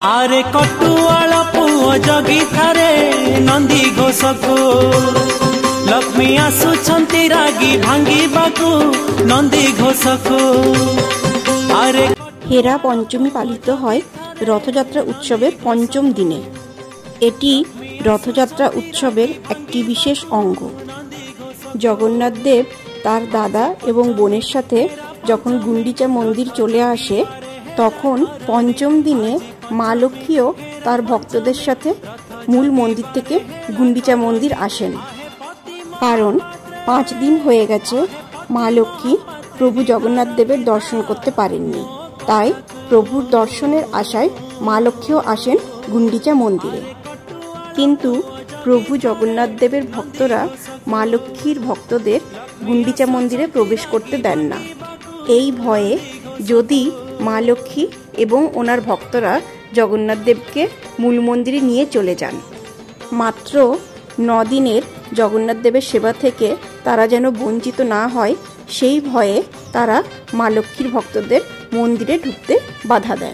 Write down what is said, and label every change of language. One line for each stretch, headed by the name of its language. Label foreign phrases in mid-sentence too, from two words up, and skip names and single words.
Odia: ଆରେ କଟୁଆଳ ପୁଅ ଜଗି ଥାରେ ନନ୍ଦିଘୋଷକୁ ଲକ୍ଷ୍ମୀ ଆସୁଛନ୍ତି ରାଗି ଭାଙ୍ଗିବାକୁ ନନ୍ଦିଘୋଷକୁ। आरे
Bangla: হেরা পঞ্চমী পালিত হয় রথযাত্রা উৎসবের পঞ্চম দিনে। এটি রথযাত্রা উৎসবের একটি বিশেষ অঙ্গ। জগন্নাথ দেব তার দাদা এবং বোনের সাথে যখন গুণ্ডিচা মন্দির চলে আসে তখন পঞ্চম দিনে মা লক্ষ্মীও তার ভক্তদের সাথে মূল মন্দির থেকে গুণ্ডিচা মন্দির আসেন। কারণ 5 দিন হয়ে গেছে মা লক্ষ্মী প্রভু জগন্নাথ দেবের দর্শন করতে পারেননি। তাই প্রভুর দর্শনের আশায় মা লক্ষ্মীও আসেন গুণ্ডিচা মন্দিরে। কিন্তু প্রভু জগন্নাথ দেবের ভক্তরা মা লক্ষ্মীর ভক্তদের গুণ্ডিচা মন্দিরে প্রবেশ করতে দেন না। এই ভয়ে যদি মা লক্ষ্মী এবং ওনার ভক্তরা জগন্নাথ দেবকে মূল মন্দিরে নিয়ে চলে যান, মাত্র 9 দিনের জগন্নাথ দেবের সেবা থেকে তারা যেন বঞ্চিত না হয় সেই ভয়ে তারা মা লক্ষ্মীর ভক্তদের মন্দিরে ঢুকতে বাধা দেন।